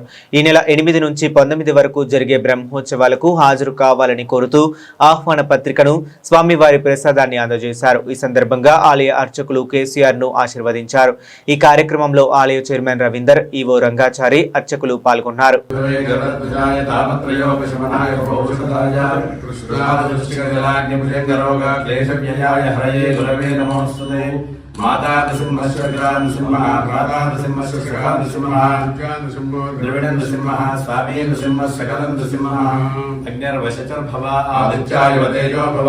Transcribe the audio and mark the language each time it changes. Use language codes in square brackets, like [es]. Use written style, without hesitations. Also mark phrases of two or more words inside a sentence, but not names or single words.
[te] ఈ నెల 8 నుంచి 19 వరకు జరిగే బ్రహ్మోత్సవాలకు హాజరు కావాలని కోరుతూ ఆహ్వాన పత్రికను స్వామివారి ప్రసాదాన్ని అందజేశారు. ఈ సందర్భంగా ఆలయ అర్చకులు కేసీఆర్ ను ఆశీర్వదించారు. ఈ కార్యక్రమంలో ఆలయ చైర్మన్ రవీందర్, ఈవో రంగాచారి, అర్చకులు పాల్గొన్నారు. [sa] गुरवे नमोस्तुते माता नृसिंहस्य पिता नृसिंहः भ्राता नृसिंहस्य सखा नृसिंहः द्रविड़ नृसिंहः स्वामी नृसिंहः सकलं नृसिंहः अग्निर्वशचर्भव आदित्याय तेजो भव